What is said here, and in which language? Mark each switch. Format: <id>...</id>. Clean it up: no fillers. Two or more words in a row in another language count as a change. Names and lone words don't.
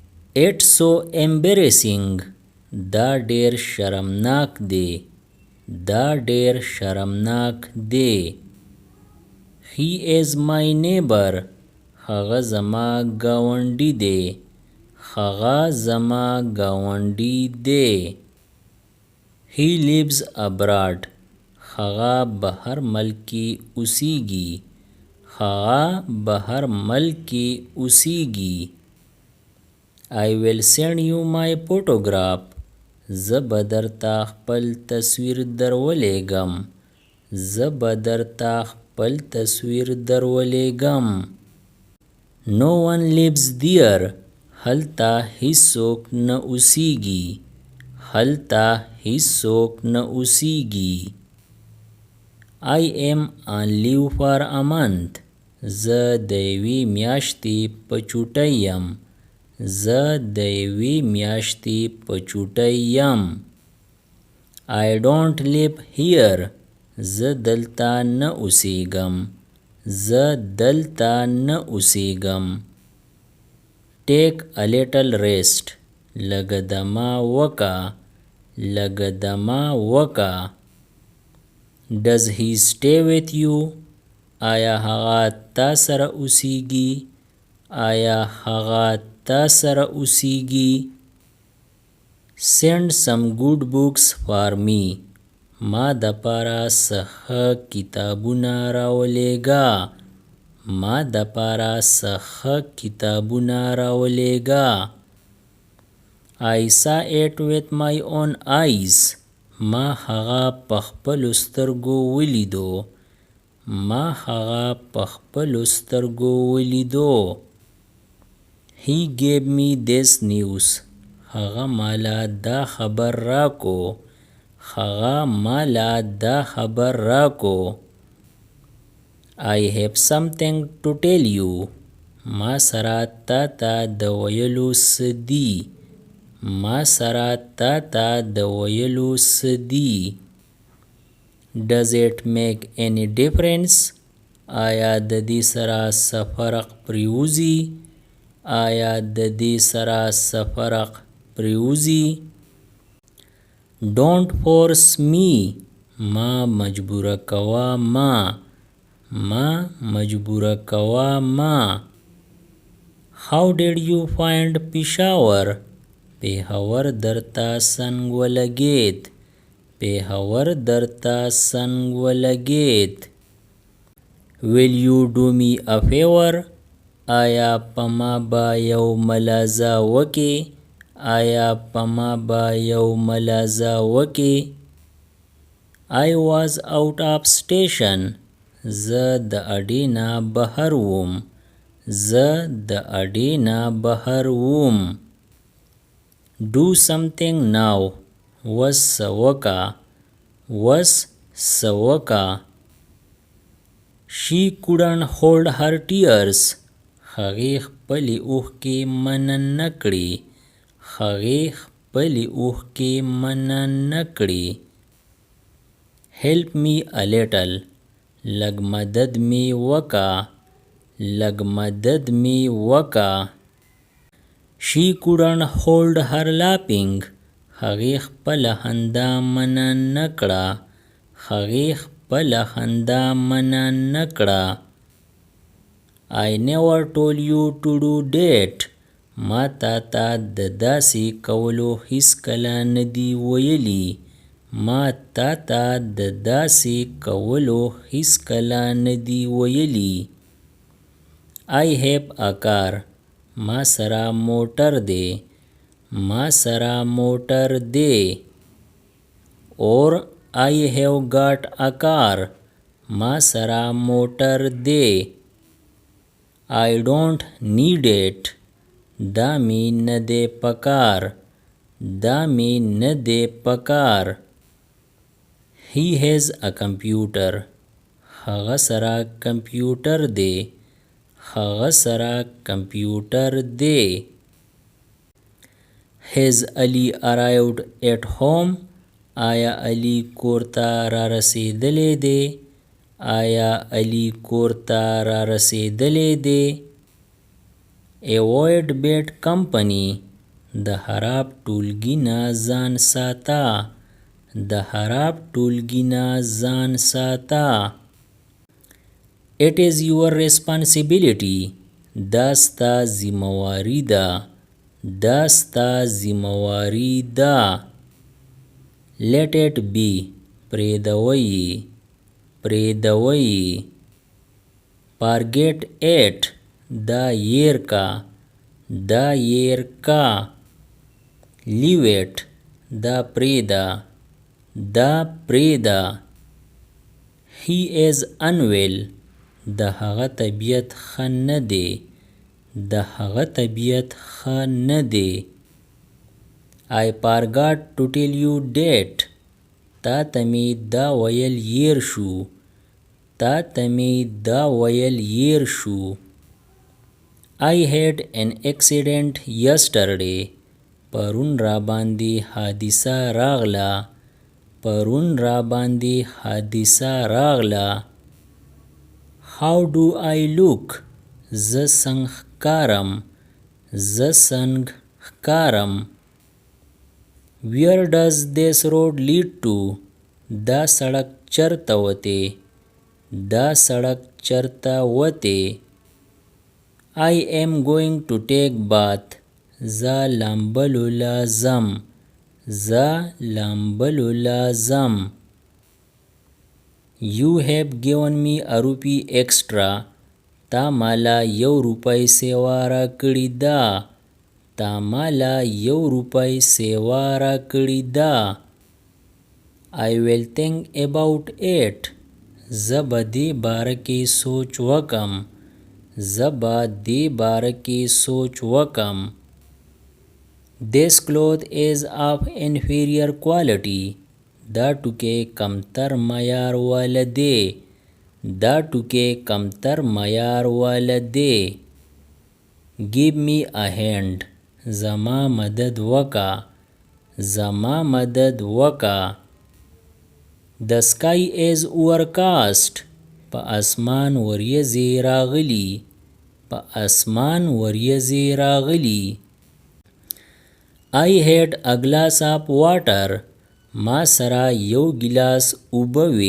<en>It's so embarrassing.</en> <ps>دا ډیر شرمناک دی. دا ډیر شرمناک دی.</ps> <en>He is my neighbor.</en> <ps>هغه زما ګاونډی دی. هغه زما ګاونډی دی.</ps> <en>He lives abroad.</en> <ps>هغه بهر ملک کې اوسیږي. هغه بهر ملک کې اوسیږي.</ps> <en>I will send you my photograph.</en> <ps>زه به درته خپل تصویر درولېږم. زه به درته خپل تصویر درولېږم.</ps> <en>No one lives there.</en> <ps>هلته هیڅوک نه اوسیږي. هلته هیڅوک نه اوسیږي.</ps> <en>I am on leave for a month.</en> <ps>زه د یوې میاشتې په چوټۍ یم. زه د یوې میاشتې په چوټۍ یم.</ps> <en>I don't live here.</en> <ps>زه دلته نه اوسیږم. زه دلته نه اوسیږم.</ps> <en>Take a little rest.</en> <ps>لږه دمه وکه. لږه دمه وکه.</ps> <en>Does he stay with you?</en> <ps>آیا هغه تا سره اوسیږي؟ آیا هغه تا سره اوسیږي؟</ps> <en>Send some good books for me.</en> <ps>ما دپاره څه ښه کتابونه راولېږه. ما دپاره څه ښه کتابونه راولېږه.</ps> <en>I saw it with my own eyes.</en> <ps>ما هغه په خپلو سترګو ولیدو. ما هغه په خپلو سترګو ولیدو.</ps> <en>He gave me this news.</en> <ps>هغه مالا دا خبر راکو. هغه مالا دا خبر راکو.</ps> <en>I have something to tell you.</en> <ps>ما سره تا ته د ویلو څه دي. ما سره تا ته د ویلو څه دي.</ps> <en>Does it make any difference?</en> <ps>آیا د دې سره څه فرق پرېوځي؟ آیا د دې سره څه فرق پرېوځي؟</ps> <en>Don't force me.</en> <ps>ما مجبوره کوه ما. ما مجبوره کوه ما.</ps> <en>How did you find Peshawar?</en> <ps>پېښور درته څنګ ولګېد. پېښور درته څنګ ولګېد.</ps> <en>Will you do me a favor?</en> <ps>آیا په ما به یو ملاحظه وکې؟ آیا په ما به یو ملاحظه وکې؟</ps> <en>I was out of station.</en> <ps>زه د اډې نه بهر وم. زه د اډې نه بهر وم.</ps> <en>Do something now.</en> <ps>وس څه وکه. وس څه وکه.</ps> <en>She couldn't hold her tears.</en> <ps>هغې خپلې اوښکې منع نه کړې. هغې خپلې اوښکې منع نه کړې.</ps> <en>Help me a little.</en> <ps>لږ مدد مې وکه. لږ مدد مې وکه.</ps> <en>She couldn't hold her laughing.</en> <ps>هغې خپله خندا منع نه کړه. هغې خپله خندا منع نه کړه.</ps> <en>I never told you to do that.</en> <ps>ما تا ته د داسې کولو هیڅکله نه دي ویلي. ما تا ته د داسې کولو هیڅکله نه دي ویلي.</ps> <en>I have a car.</en> <ps>ما سره موټر دی. ما سره موټر دی.</ps> <en>Or I have got a car.</en> <ps>ما سره موټر دی.</ps> <en>I don't need it.</en> <ps>دا می نه دی پکار. دا می نه دی پکار.</ps> <en>He has a computer.</en> <ps>هغه سره کمپیوټر دی. هغه سره کمپیوټر دی.</ps> <en>Has Ali arrived at home?</en> <ps>آیا علی کور ته را رسیدلی دی؟ آیا علی کور ته را رسیدلی دی؟</ps> <en>Avoid bad company.</en> <ps>د خراب ټولګي نه ځان ساته. د خراب ټولګي نه ځان ساته.</ps> <en>It is your responsibility.</en> <ps>دا ستا ذمواري ده. دا ستا ذمواري ده.</ps> <en>Let it be.</en> <ps>پرېږدوئ. پرېږدوئ.</ps> <en>Forget it.</en> <ps>دا هېر کا. دا هېر کا.</ps> <en>Leave it.</en> <ps>دا پرېږده. دا پرېږده.</ps> <en>He is unwell.</en> <ps>د هغه طبیعت ښه نه دی. د هغه طبیعت ښه نه دی.</ps> <en>I forgot to tell you that.</en> <ps>تا ته مې دا ویل هېر شو. تا ته مې دا ویل هېر شو.</ps> <en>I had an accident yesterday.</en> <ps>پرون را باندې حادثه راغله. پرون را باندې حادثه راغله.</ps> <en>How do I look?</en> <ps>زه څنګه ښکارم. زه څنګه ښکارم.</ps> <en>Where does this road lead to?</en> <ps>دا سړک چرته وتی. دا سړک چرته وتی.</ps> <en>I am going to take bath.</en> <ps>زه لامبلو لازم. زه لامبلو لازم.</ps> <en>You have given me a rupee extra.</en> <ps>تا مالا یو روپۍ سیوا را کړې ده. تا مالا یو روپۍ سیوا را کړې ده.</ps> <en>I will think about it.</en> <ps>زه به دې باره کې سوچ وکم. زه به دې باره کې سوچ وکم.</ps> <en>This cloth is of inferior quality.</en> <ps>دا ټوکې کمتر معیار واله دی. دا ټوکې کمتر معیار واله دی.</ps> <en>Give me a hand.</en> <ps>زما مدد وکا. زما مدد وکا.</ps> <en>The sky is overcast.</en> <ps>په اسمان وریځې راغلي. په اسمان وریځې راغلي.</ps> <en>I had a glass of water.</en> <ps>ما سره یو ګیلاس اوبه وې.</ps>